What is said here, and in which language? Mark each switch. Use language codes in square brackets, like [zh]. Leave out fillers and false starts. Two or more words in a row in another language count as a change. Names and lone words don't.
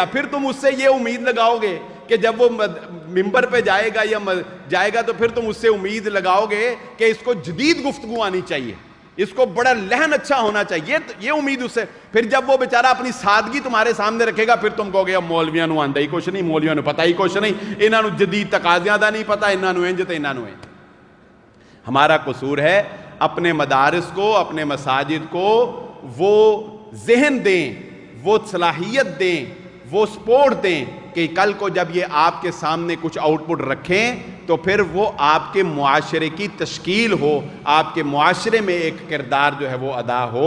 [ur] پھر تم اس سے یہ امید لگاؤ گے کہ جب وہ ممبر پہ جائے گا یا جائے گا تو پھر تم اس سے امید لگاؤ گے کہ اس کو جدید گفتگو آنی چاہیے، اس کو بڑا لہن اچھا ہونا چاہیے، یہ امید اس سے۔ پھر جب وہ بیچارہ اپنی سادگی تمہارے سامنے رکھے گا پھر تم کہو گے [pa] اب مولویاں نو آندا ہی کچھ نہیں، مولویاں نو پتہ ہی کچھ نہیں، انہاں نو جدید تقاضیاں دا نہیں پتہ، انہاں نو انج تے انہاں نو انج۔ [ur] ہمارا قصور ہے اپنے مدارس کو، اپنے مساجد کو وہ ذہن دیں، وہ صلاحیت دیں، وہ سپورٹ دیں کہ کل کو جب یہ آپ کے سامنے کچھ آؤٹ پٹ رکھیں تو پھر وہ آپ کے معاشرے کی تشکیل ہو، آپ کے معاشرے میں ایک کردار جو ہے وہ ادا ہو۔